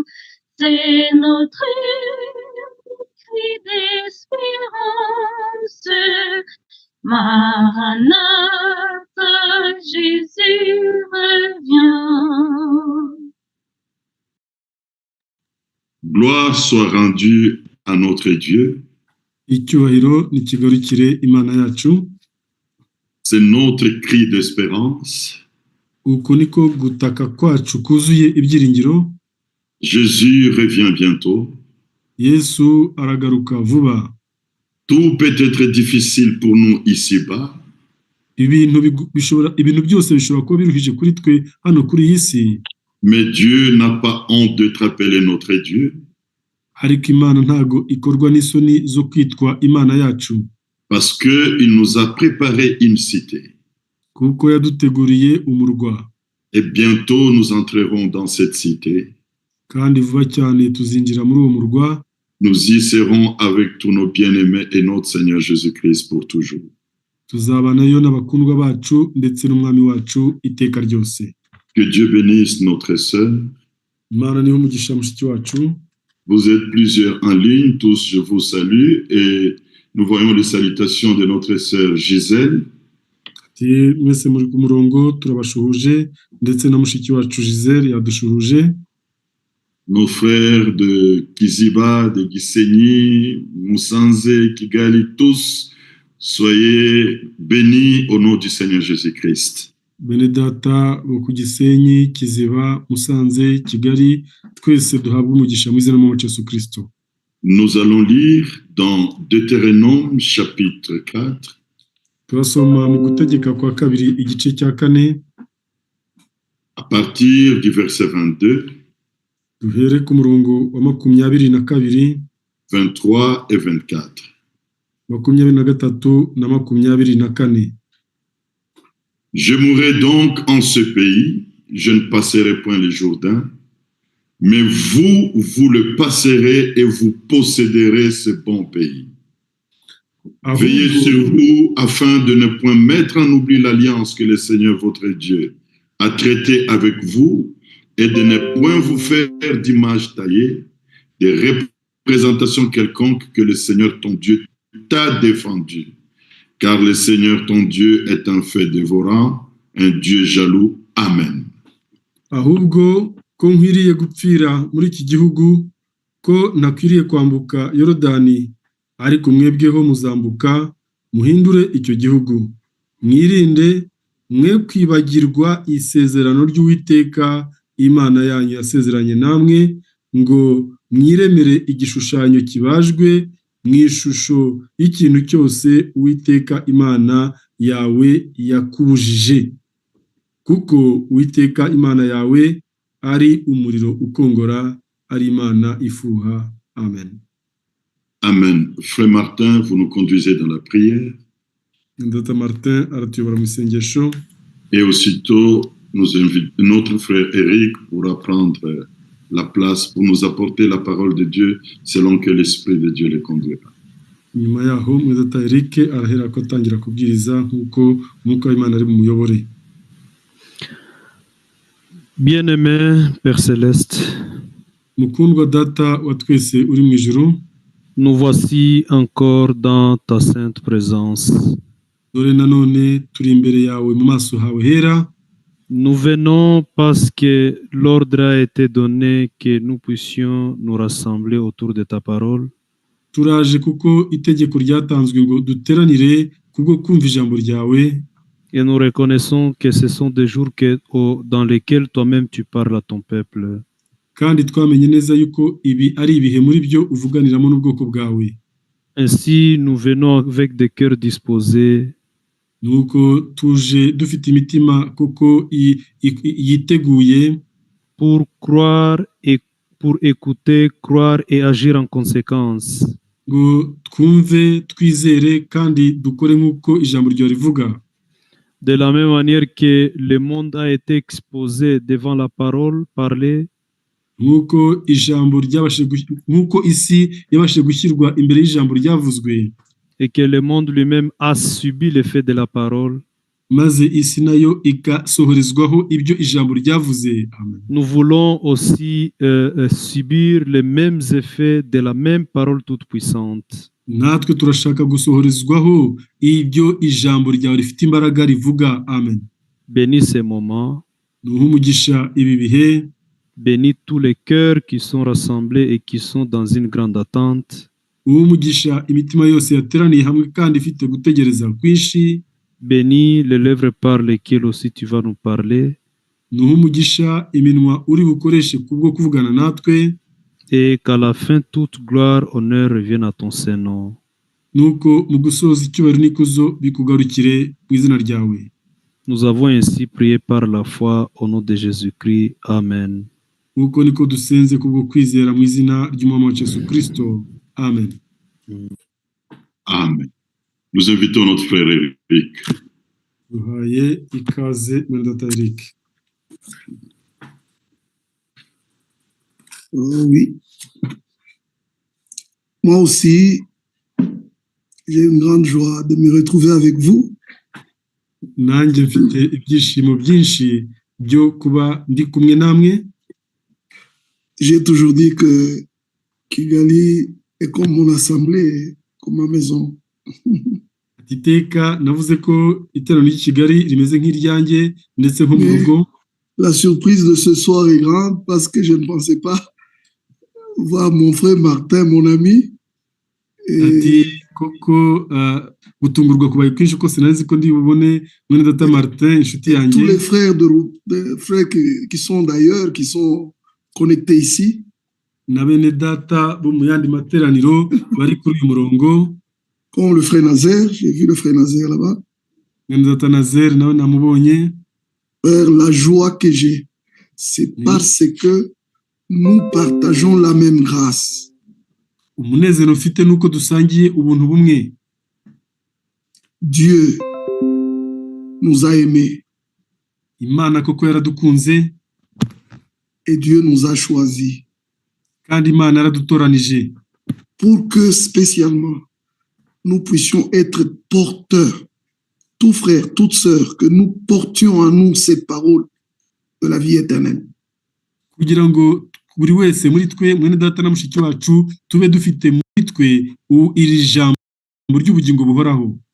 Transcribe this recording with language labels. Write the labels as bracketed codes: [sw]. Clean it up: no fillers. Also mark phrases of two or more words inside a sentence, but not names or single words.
[fr] C'est notre cri d'espérance. Maranatha, Jésus revient. Gloire soit rendue à notre Dieu. [rw] Icyubahiro nikigarukire Imana yacu. [fr] C'est notre cri d'espérance. [rw] Uko niko gutaka kwacu kuzuye ibyiringiro. [fr] Jésus revient bientôt. [rw] Yesu aragaruka vuba. [fr] Tout peut être difficile pour nous ici-bas. [rw] Ibintu byose bishobora kuba biruhije kuri twe hano kuri iyi si. [fr] Mais Dieu n'a pas honte de te rappeler notre Dieu. [rw] Ariko Imana ntago ikorwa n'isoni zo kwitwa Imana yacu. [fr] Parce qu'il nous a préparé une cité. [rw] Kuko yaduteguriye umurwa. [fr] Et bientôt nous entrerons dans cette cité. [rw] Kandi vuba cyane tuzinjira muri uwo murwa. [fr] Nous y serons avec tous nos bien-aimés et notre Seigneur Jésus-Christ pour toujours. [rw] tuzabanayo n'abakundwa bacu ndetse n'umwami wacu iteka ryose. [fr] Que Dieu bénisse notre sœur. [rw] Imana niho umugisha mushiki wacu. [fr] Vous êtes plusieurs en ligne, tous je vous salue et nous voyons les salutations de notre sœur Gisèle. [rw] Mwese muri ku murongo turabashuhuje ndetse na mushiki wacu Gisèle yadushuhuje. [fr] Nos frères de Kiziba, de Gisenyi, Musanze, Kigali, tous soyez bénis au nom du Seigneur Jésus-Christ. [rw] Benedata bo ku Gisenyi, Kiziba, Musanze, Kigali, twese duhabwa umugisha mu izina ry'Umwami Yesu Kristo. [fr] Nous allons lire dans Deutéronome chapitre 4. [rw] Turasoma mu gutegeka kwa kabiri igice cya 4 [fr] à partir du verset 22. [rw] Duhere ku murongo wa 22, [fr] 23 et 24. [rw] 23 na 24. [fr] Je mourrai donc en ce pays, je ne passerai point le Jourdain, mais vous le passerez et vous posséderez ce bon pays. Veillez sur vous afin de ne point mettre en oubli l'alliance que le Seigneur votre Dieu a traitée avec vous et de ne point vous faire d'image taillée, de représentation quelconque que le Seigneur ton Dieu t'a défendu. Car le Seigneur ton Dieu est un fait dévorant, un Dieu jaloux. Amen. [rw] Ahubwo ko nkwiriye gupfira muri iki gihugu, ko nakwiriye kwambuka Yorodani, ariko mwebweho muzambuka muhindure icyo gihugu. Mwirinde mwe kwibagirwa isezerano ry'Uwiteka Imana yanyu yasezeranye namwe, ngo mwiremere igishushanyo kibajwe mu ishusho y'ikintu cyose Uwiteka Imana yawe yakubujije. Kuko Uwiteka Imana yawe ari umuriro ukongora, ari Imana ifuha. Amen. Amen. [fr] Frère Martin, vous nous conduisez dans la prière. [rw] Ndata Martin aratuyobora mu isengesho. [fr] Et aussitôt, nous invitons notre frère Eric pour prendre la place, pour nous apporter la parole de Dieu selon que l'Esprit de Dieu le conduira. [rw] Nyuma yaho Mwedata Eric arahera ko atangira kubwiriza nkuko Umwuka w'Imana ari bumuyobore. [fr] Bien-aimé Père Céleste, [rw] Mukundwa Data wa twese uri mu ijuru, [fr] nous voici encore dans ta sainte présence. [rw] Dore nanone turi imbere yawe mu maso hawe hera. [fr] Nous venons parce que l'ordre a été donné que nous puissions nous rassembler autour de ta parole. [rw] Turaje kuko itegeko ryatanzwe ngo duteranire kubwo kumva ijambo ryawe. [fr] Et nous reconnaissons que ce sont des jours dans lesquels toi-même tu parles à ton peuple. [rw] Kandi twamenye neza yuko ibi ari ibihe muri byo uvuganiramo n'ubwoko bwawe. [fr] Ainsi nous venons avec des cœurs disposés. [rw] Nuko tuje dufite imitima koko yiteguye, [fr] pour croire et pour écouter, croire et agir en conséquence. [rw] Ngo twumve, twizere kandi dukore nk'uko ijambo ryawe rivuga. [fr] De la même manière que le monde a été exposé devant la parole parlée, [rw] nk'uko isi yabashije gushyirwa imbere y'ijambo ryavuzwe, [fr] et que le monde lui-même a subi l'effet de la parole, [rw] maze isi nayo igasohorezwaho ibyo ijambo ryavuze. Amen. [fr] Nous voulons aussi subir les mêmes effets de la même parole toute puissante. [rw] Natwe turashaka gusohorezwaho ibyo ijambo ryawe rifite imbaraga rivuga. Amen. [fr] Bénis ces moments. [rw] Nuha umugisha ibi bihe. [fr] Bénis tous les cœurs qui sont rassemblés et qui sont dans une grande attente. [rw] Umugisha imitima yose yateraniye hamwe kandi ifite gutegereza kwinshi. [fr] Bénis les lèvres par lesquelles aussi tu vas nous parler. [rw] Nuha umugisha iminwa uri bukoreshe kubwo kuvugana natwe. [fr] Et qu'à la fin toute gloire, honneur revienne à ton Saint-Nom. [rw] Nuko mu gusoza icyubahiro n'ikuzo bikugarukire mu izina ryawe. [fr] Nous avons ainsi prié par la foi au nom de Jésus-Christ. Amen. [rw] Nuko niko dusenze kubwo kwizera mu izina ry'Umwami wacu Yesu Kristo. Amen. Amen. [fr] Nous invitons notre frère Eric. [rw] Duhaye ikaze Mwedata Eric. [fr] Oui. Moi aussi, j'ai une grande joie de me retrouver avec vous. [rw] nanjye mfite ibyishimo byinshi byo kuba ndi kumwe namwe. [fr] J'ai toujours dit que Kigali est comme mon assemblée, comme ma maison. [rw] Iteka navuze ko iteraniro ry'i Kigali rimeze nk'iryanjye ndetse nko mu rugo. [fr] La surprise de ce soir est grande parce que je ne pensais pas voir mon frère Martin, mon ami. [rw] Ati koko gutungurwa kubaye kwinshi ko sinari ko ndi bubone mwene data Martin inshuti yanjye. [fr] Tous les frères de frères qui sont d'ailleurs, qui sont connectés ici. [rw] Na bene data bo mu yandi materaniro bari kuri uyu murongo. [fr] Comme le frère Nazaire, j'ai vu le frère Nazaire là-bas. [rw] Mwene data Nazaire nawe namubonye. [fr] La joie que j'ai, c'est parce que nous partageons la même grâce. [rw] Umunezero mfite nuko dusangiye ubuntu bumwe. [fr] Dieu nous a aimés. [rw] Imana koko yaradukunze. [fr] Et Dieu nous a choisis. [rw] Kandi Imana yaradutoranije. [fr] Pour que spécialement nous puissions être porteurs, tout frère, toute sœur, que nous portions en nous ces paroles de la vie éternelle. [rw] Kugira ngo buri wese muri twe mwene data na mushiki wacu tube dufite muri twe iri jambo ry'ubugingo buhoraho.